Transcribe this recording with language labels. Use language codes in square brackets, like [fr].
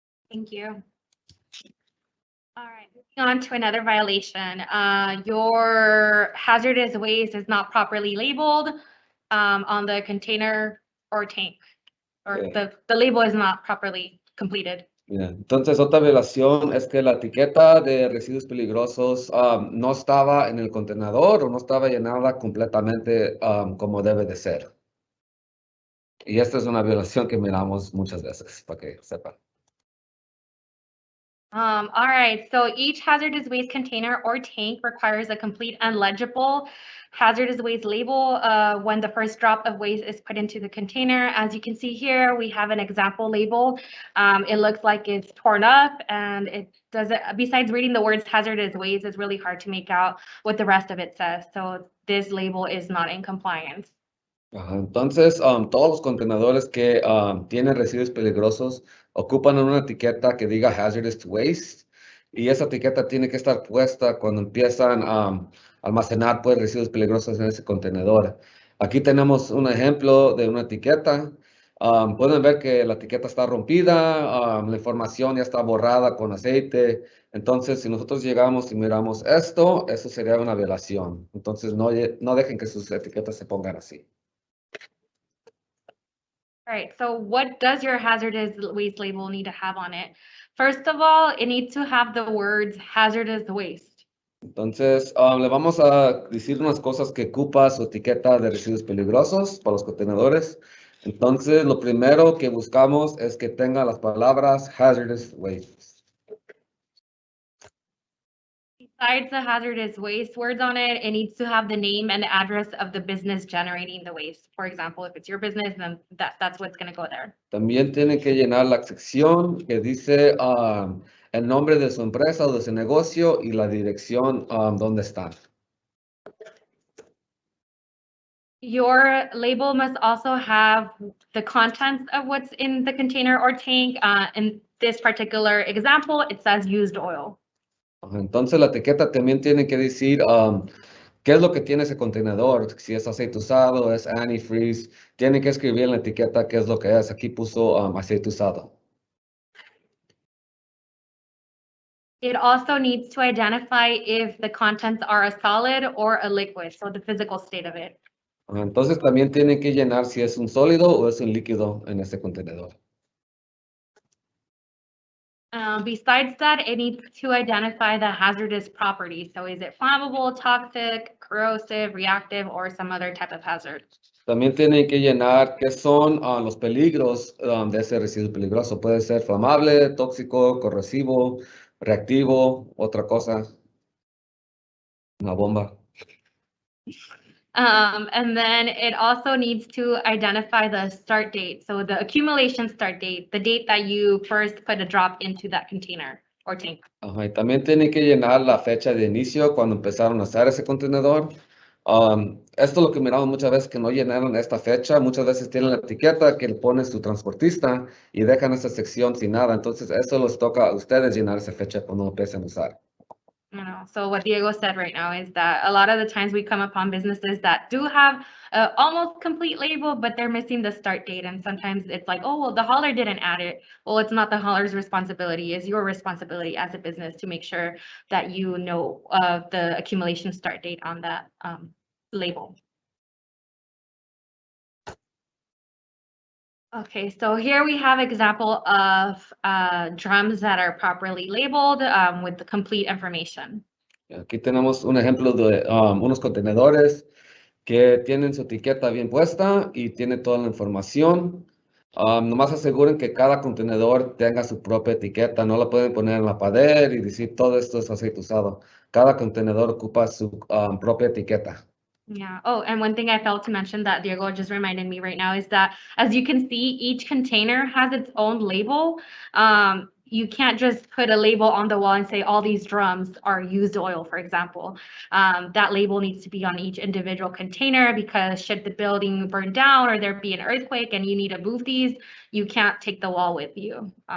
[en] Thank you. All right, moving on to another violation. Your hazardous waste is not properly labeled on the container or tank, or Okay. the label is not properly completed. Yeah. [es] Entonces, otra violación es que la etiqueta de residuos peligrosos no estaba en el contenedor o no estaba llenada completamente como debe de ser. Y esta es una violación que miramos muchas veces, para que sepan. [en] All right, so each hazardous waste container or tank requires a complete and legible hazardous waste label when the first drop of waste is put into the container. As you can see here, we have an example label. It looks like it's torn up and it doesn't, besides reading the words hazardous waste, it's really hard to make out what the rest of it says. So this label is not in compliance. [es] Entonces, todos los contenedores que tienen residuos peligrosos ocupan una etiqueta que diga hazardous waste y esa etiqueta tiene que estar puesta cuando empiezan a almacenar pues, residuos peligrosos en ese contenedor. Aquí tenemos un ejemplo de una etiqueta. Pueden ver que la etiqueta está rompida, la información ya está borrada con aceite. Entonces, si nosotros llegamos y miramos esto, eso sería una violación. Entonces, no dejen que sus etiquetas se pongan así. [en] All right, so what does your hazardous waste label need to have on it? First of all, it needs to have the words hazardous waste. [es] Entonces, le vamos a decir unas cosas que ocupa su etiqueta de residuos peligrosos para los contenedores. Entonces, lo primero que buscamos es que tenga las palabras hazardous waste. [en] Besides the hazardous waste words on it, it needs to have the name and the address of the business generating the waste. For example, if it's your business, then that's what's going to go there. [es] También tienen que llenar la sección que dice el nombre de su empresa o de su negocio y la dirección donde están. [en] Your label must also have the contents of what's in the container or tank. In this particular example, it says used oil. [es] Entonces la etiqueta también tiene que decir qué es lo que tiene ese contenedor, si es aceite usado, es antifreeze, tiene que escribir en la etiqueta qué es lo que es. Aquí puso aceite usado. [en] It also needs to identify if the contents are a solid or a liquid, so the physical state of it. [es] Entonces también tiene que llenar si es un sólido o es un líquido en ese contenedor. [en] Besides that, it needs to identify the hazardous properties. So is it flammable, toxic, corrosive, reactive, or some other type of hazard? [es] También tienen que llenar qué son los peligros de ese residuo peligroso. Puede ser flamable, tóxico, corrosivo, reactivo, otra cosa, una bomba. [en] And then it also needs to identify the start date. So the accumulation start date, the date that you first put a drop into that container or tank. [es] Ajá, y también tienen que llenar la fecha de inicio cuando empezaron a usar ese contenedor. Esto es lo que miramos muchas veces que no llenaron esta fecha. Muchas veces tienen la etiqueta que le pone su transportista y dejan esa sección sin nada. Entonces, eso les toca a ustedes llenar esa fecha cuando empiecen a usar. [en] You know, so what Diego said right now is that a lot of the times we come upon businesses that do have a almost complete label, but they're missing the start date. And sometimes it's like, oh, well, the hauler didn't add it. Well, it's not the hauler's responsibility. It's your responsibility as a business to make sure that you know the accumulation start date on that label. Okay, so here we have example of drums that are properly labeled with the complete information. [es] Aquí tenemos un ejemplo de unos contenedores que tienen su etiqueta bien puesta y tiene toda la información. Nomás aseguren que cada contenedor tenga su propia etiqueta. No la pueden poner en la pared y decir todo esto es aceite usado. Cada contenedor ocupa su propia etiqueta. [en] Yeah. Oh, and one thing I failed to mention that Diego just reminded me right now is that, as you can see, each container has its own label. You can't just put a label on the wall and say all these drums are used oil, for example. That label needs to be on each individual container because should the building burn down or there be an earthquake and you need to move these, you can't take the wall with you.